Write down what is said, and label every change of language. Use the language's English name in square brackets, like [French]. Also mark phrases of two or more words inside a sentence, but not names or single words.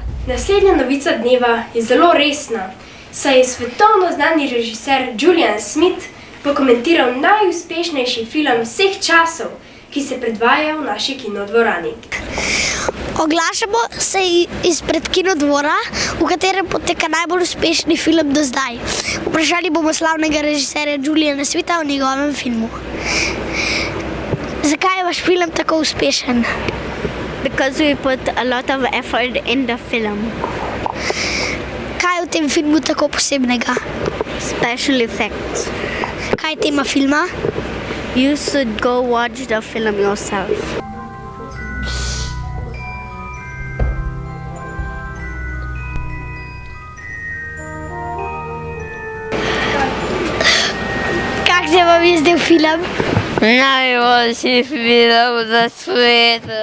[Slovenian] Naslednja novica dneva je zelo resna, saj je svetovno znani režiser Julian Smith pokomentiral najuspešnejši film vseh časov, ki se predvaja v naši kinodvorani. Oglašamo se izpred Kinodvora, v katerem poteka najbolj uspešni film do zdaj. Vprašali bomo slavnega režiserja Juliana Smitha o njegovem filmu. Zakaj je vaš film tako uspešen? [English] Because we put a lot of effort in the film. [Slovenian] Kaj je v tem filmu tako posebnega? [English] Special effects. [Slovenian] Kaj je tema filma? [English] You should go watch the film yourself. [Slovenian] Kak se vam je zdel film? Najboljši film na svetu.